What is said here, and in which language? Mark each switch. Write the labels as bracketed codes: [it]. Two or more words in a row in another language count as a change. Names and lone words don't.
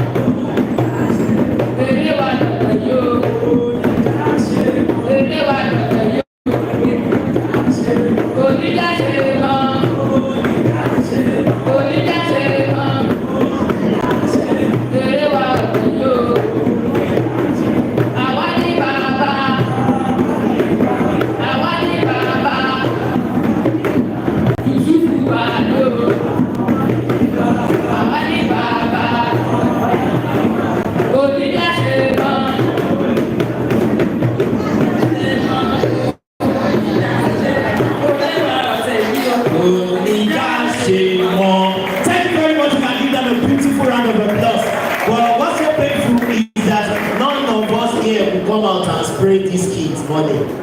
[yo] Èrè wà lọ́dọ̀ yóò, èrè wà lọ́dọ̀ yóò. Onídàṣe mọ́, onídàṣe mọ́. Èrè wà lọ́dọ̀ yóò. Awani Baba, Awani Baba, Yusuf Olaolu. Awani Baba, onídàṣe mọ́. [en] Thank you very much. You can give them a beautiful round of applause. Well, what's so painful is that none of us here will come out and spray these kids' money.